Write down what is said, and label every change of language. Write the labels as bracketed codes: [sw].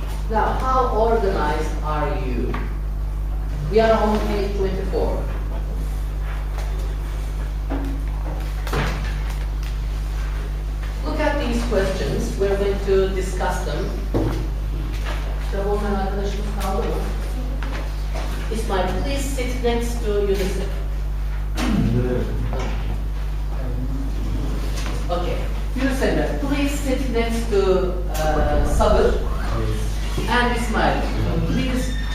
[en] Now, how organized are you? We are on page 24. Look at these questions. We're going to discuss them. [tr] Kitap olmayan arkadaşımız kaldı mı? [en] İsmail, please sit next to Yunus. Okay. Yunus Emre, please sit next to Sabır and İsmail. Please.